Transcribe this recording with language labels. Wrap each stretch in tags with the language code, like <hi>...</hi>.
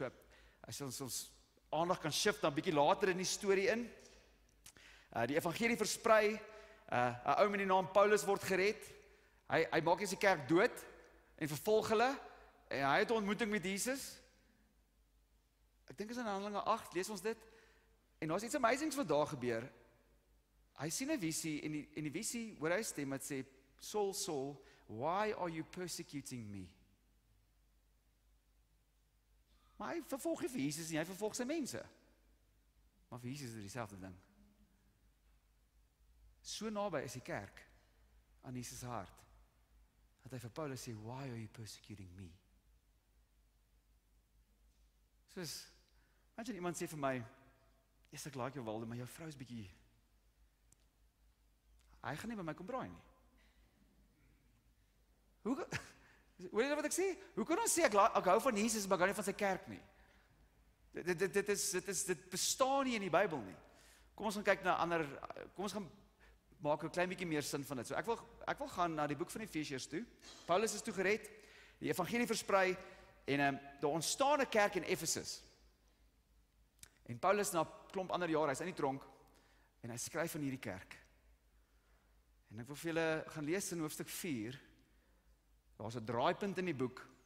<af>So, as ons aandag kan shift dan bietjie later in die storie in. Die evangelie versprei, 'n ou met die naam Paulus word gered. Hy maak die kerk dood en vervolg hulle, en hy het 'n ontmoeting met Jesus. Ek dink is in Handelinge 8, lees ons dit. En daar's iets amazings wat daar gebeur. Hy sien 'n visie en die visie hoor hy stem wat sê,</af> <en>Saul, Saul, why are you persecuting me?</en> <af>Maar hy vervolg nie vir Jesus nie, hy vervolg sy mense. Maar vir Jesus is dit dieselfde ding. So naby is die kerk aan Jesus se hart, dat hy vir Paulus sê,</af> <en>why are you persecuting me?</en> <af>Soos, imagine iemand sê vir my, yes, ek like jou Waldo, maar jou vrou is bietjie, hy gaan nie by my kom braai nie. Hoor jy wat ek sê? Hoe kan ons sê, ek hou van Jesus, maar ek hou nie van sy kerk nie? Dit bestaan nie in die Bybel nie. Kom ons gaan kyk na kom ons gaan maak 'n klein bietjie meer sin van dit. So ek wil gaan na die boek van Efesiërs toe. Paulus is toe gered, die evangelie versprei, en daar ontstaan 'n kerk in Efesus. En Paulus na 'n klomp ander jare, hy's in die tronk, en hy skryf van hierdie kerk. En ek wil vir julle gaan lees in hoofstuk 4, daar's 'n draaipunt in die boek.</af>